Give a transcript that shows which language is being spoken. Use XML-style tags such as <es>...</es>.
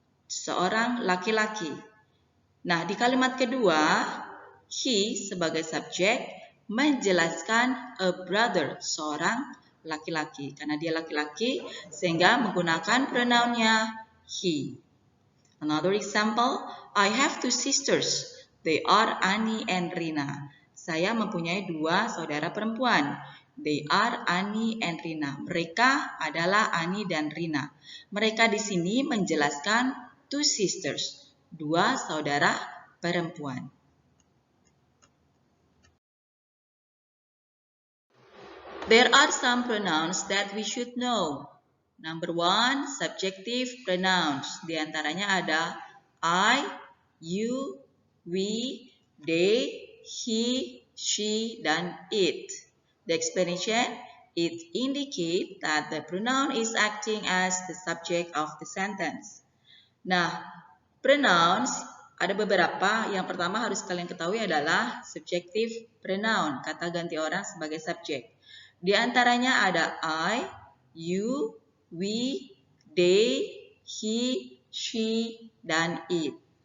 <id>Seorang laki-laki. Nah, di kalimat kedua, he sebagai subjek menjelaskan</id> <en>a brother,</en> <id>seorang laki-laki. Karena dia laki-laki, sehingga menggunakan pronounnya he.</id> <en>Another example, I have two sisters. They are Annie and Rina.</en> <id>Saya mempunyai dua saudara perempuan.</id> <en>They are Annie and Rina.</en> <id>Mereka adalah Annie dan Rina. Mereka di sini menjelaskan</id> <en>two sisters,</en> <id>dua saudara perempuan.</id> <en>There are some pronouns that we should know. Number one, subjective pronouns.</en> <id>Di antaranya ada I, you, we, they, he, she, dan it.</id> <en>The explanation, it indicates that the pronoun is acting as the subject of the sentence.</en> <id>Nah, pronouns ada beberapa. Yang pertama harus kalian ketahui adalah subjective pronoun, kata ganti orang sebagai subjek. Di antaranya ada I, you, we, they, he, she, dan it.</id>